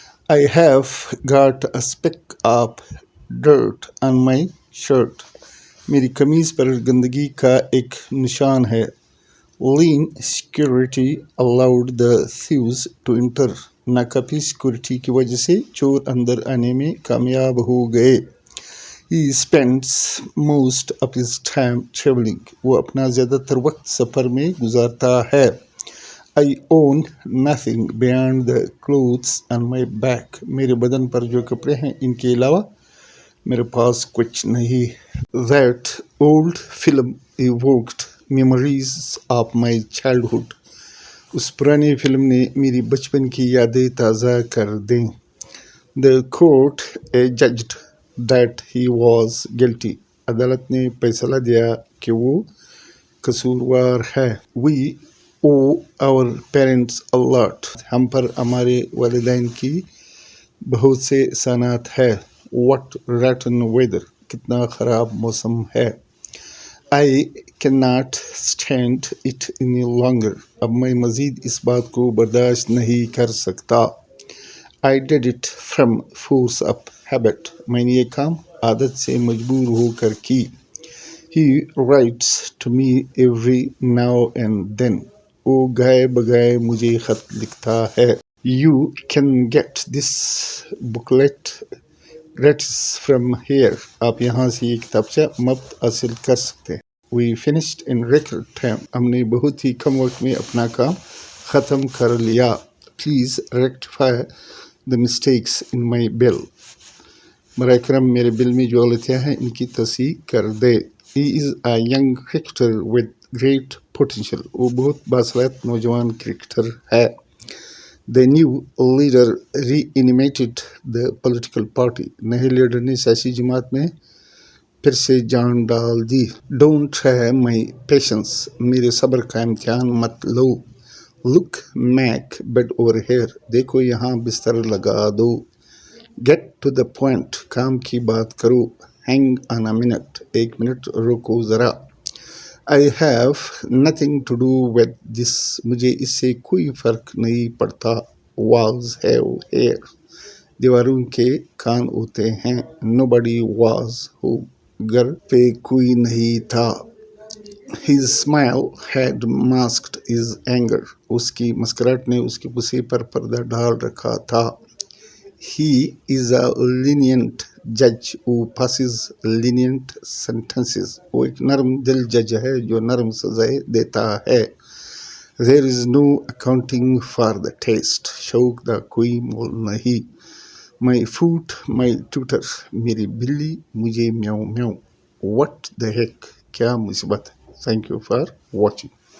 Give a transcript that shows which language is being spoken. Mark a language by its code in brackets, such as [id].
[en] I have got a speck of dirt on my shirt. [hi] मेरी कमीज़ पर गंदगी का एक निशान है। [en] Lean security allowed the thieves to enter. [hi] नाकाफी security की वजह से चोर अंदर आने में कामयाब हो गए। [en] He spends most of his time traveling. [hi] वो अपना ज़्यादातर वक्त सफ़र में गुजारता है। [en] I own nothing beyond the clothes on my back. [hi] मेरे बदन पर जो कपड़े हैं इनके अलावा मेरे पास कुछ नहीं। [en] That old film evoked memories of my childhood. [hi] उस पुरानी फिल्म ने मेरी बचपन की यादें ताज़ा कर दें। [en] The court judged that he was guilty. [hi] अदालत ने फैसला दिया कि वो कसूरवार है। [en] We owe our parents a lot. [hi] हम पर हमारे वालिदैन की बहुत से एहसानात है। [en] What rotten weather. [hi] कितना ख़राब मौसम है। [en] I cannot stand it any longer. [hi] अब मैं मज़ीद इस बात को बर्दाश्त नहीं कर सकता। [en] I did it from force of habit. [hi] मैंने ये काम आदत से मजबूर होकर की। [en] He writes to me every now and then. [hi] वो गाए बगाए मुझे खत लिखता है। [en] You can get this booklet gratis from here. [hi] आप यहाँ से ये किताबचा मुफ्त हासिल कर सकते हैं। [en] We finished in record time. [hi] हमने बहुत ही कम वक्त में अपना काम ख़त्म कर लिया। [en] Please rectify the mistakes in my bill. [hi] बराए करम मेरे बिल में जो गलतियाँ हैं इनकी तस्हीह कर दे। [en] He is a young cricketer with great potential. [hi] वो बहुत बासलाहत नौजवान क्रिकेटर है। [en] The new leader reanimated the political party. [hi] नए लीडर ने सियासी जमात में फिर से जान डाल दी। [en] Don't try my patience. [hi] मेरे सब्र का इम्तिहान मत लो। [en] Look Mac, bed over here. [hi] देखो यहाँ बिस्तर लगा दो। [en] Get to the point. [hi] काम की बात करो। [en] Hang on a minute. [hi] एक मिनट रुको ज़रा। [en] I have nothing to do with this. [hi] मुझे इससे कोई फ़र्क नहीं पड़ता। [en] Walls have hair. [hi] दीवारों के कान होते हैं। [en] Nobody was home. [hi] घर पे कोई नहीं था। [en] His smile had masked his anger. [hi] उसकी मुस्कुराहट ने उसके गुस्से पर पर्दा डाल रखा था। [en] He is a lenient judge who passes lenient sentences. [hi] वो एक नरम दिल जज है जो नरम सजाएं देता है। [en] There is no accounting for the taste. [hi] शौक का कोई मोल नहीं। [en] My foot, my tutor. [hi] मेरी बिल्ली मुझे म्याऊं म्याऊं। [en] What the heck? [hi] क्या मुसीबत है। [en] Thank you for watching.